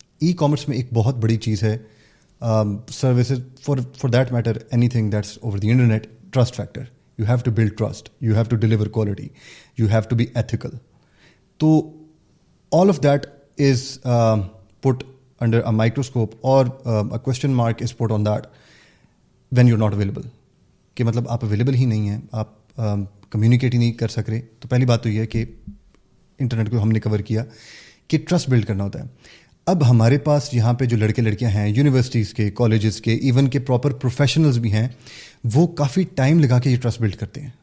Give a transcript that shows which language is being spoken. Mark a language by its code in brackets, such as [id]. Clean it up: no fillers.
[en] e commerce [hi] में एक बहुत बड़ी चीज़ है, [en] Services for that matter anything that's over the internet, trust factor. You have to build trust, you have to deliver quality, you have to be ethical. तो all of that is put under a microscope, or a question mark is put on that when you're not available. [hi] कि मतलब आप available ही नहीं हैं, आप communicate ही नहीं कर सक रहे. तो पहली बात तो ये है कि इंटरनेट को हमने कवर किया कि ट्रस्ट बिल्ड करना होता है. अब हमारे पास यहाँ पे जो लड़के लड़कियाँ हैं, यूनिवर्सिटीज़ के, कॉलेजेस के, इवन के प्रॉपर प्रोफेशनल्स भी हैं, वो काफ़ी टाइम लगा के ये ट्रस्ट बिल्ड करते हैं.